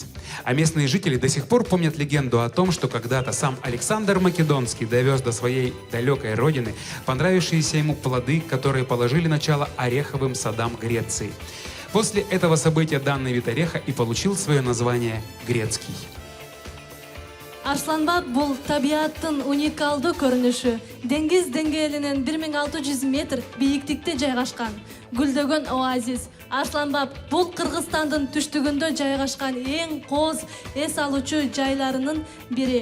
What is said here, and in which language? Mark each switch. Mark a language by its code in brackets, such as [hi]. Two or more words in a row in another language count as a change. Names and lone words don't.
[ru] А местные жители до сих пор помнят легенду о том, что когда-то сам Александр Македонский довез до своей далекой родины понравившиеся ему плоды, которые положили начало ореховым садам Греции. После этого события данный вид ореха и получил свое название грецкий. [ky] Арсланбаб бул табиаттын уникалдуу көрүнүшү. Деңиз деңгээлинен 1600 метр бийиктикте жайгашкан. Гүлдөгөн оазис. Арсланбаб бул Кыргызстандын түштүгүндө жайгашкан эң кооз эс алуучу жайларынын бири.